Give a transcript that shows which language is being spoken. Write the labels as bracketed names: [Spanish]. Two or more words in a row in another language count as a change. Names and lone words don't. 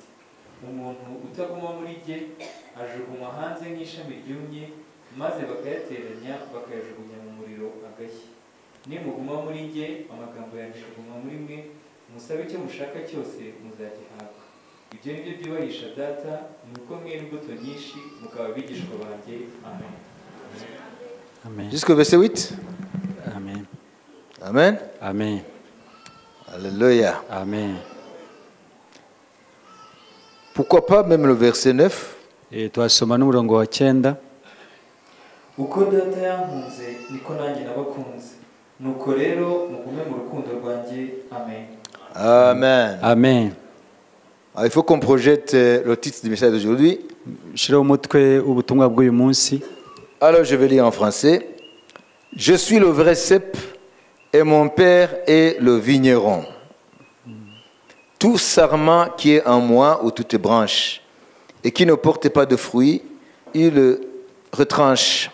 [Kinyarwanda] Umuntu utaguma muri jye ajugunywa hanze nk'ishami ryumye, maze bakayateranya bakayajugunya mu muriro agashya. Nimuguma muri jye amagambo yanjye akaguma muri mwe, musabe icyo mushaka cyose muzagihabwa. Ibyo ni byo byubahisha data, ni uko mwera imbuto nyinshi mukaba abigishwa banjye. Amen. Amen. [French] Jusqu'au verset 8. Amen. Amen. Amen. Alléluia. Amen. Pourquoi pas même le verset 9? [Kinyarwanda] Twasoma n'umurongo wa 9. Uko data yankunze niko nanjye nabakunze, nuko rero mugume mu rukundo rwanjye. Amen. Amen. Amen. [French] Alors, il faut qu'on projette le titre du message d'aujourd'hui. [Kinyarwanda] Shiraho umutwe ubutumwa bw'uyu munsi. [French] Alors je vais lire en français. Je suis le vrai cep et mon père est le vigneron. Tout sarment qui est en moi ou toute branche et qui ne porte pas de fruits, il le retranche.